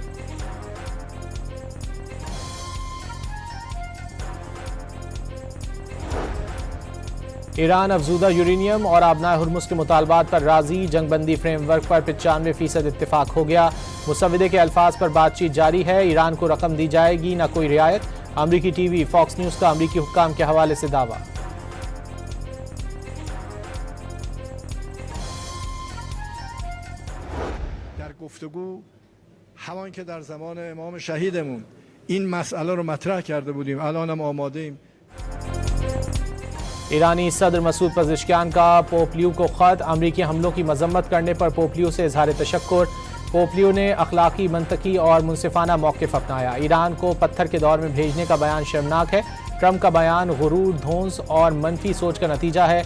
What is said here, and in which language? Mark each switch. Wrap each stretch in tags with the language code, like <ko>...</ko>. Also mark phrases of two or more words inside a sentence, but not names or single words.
<ur>ایران افزودہ یورینیم اور آبنائے ہرمز کے مطالبات پر راضی. جنگ بندی فریم ورک پر 95% اتفاق ہو گیا۔ مسودے کے الفاظ پر بات چیت جاری ہے. ایران کو رقم دی جائے گی، نہ کوئی رعایت۔ امریکی ٹی وی فاکس نیوز کا امریکی حکام کے حوالے سے دعویٰ.</ur> <fa>در گفتگو همان که در زمان امام شهیدمون این مسئله رو مطرح کرده بودیم، الانم آماده ایم.</fa> <ur>ایرانی صدر مسعود پزشکیان کا پوپ لیو کو خط. امریکی حملوں کی مذمت کرنے پر پوپ لیو سے اظہار تشکر. پوپ لیو نے اخلاقی، منطقی اور منصفانہ موقف اپنایا. ایران کو پتھر کے دور میں بھیجنے کا بیان شرمناک ہے۔ ٹرمپ کا بیان غرور، دھونس اور منفی سوچ کا نتیجہ ہے.</ur>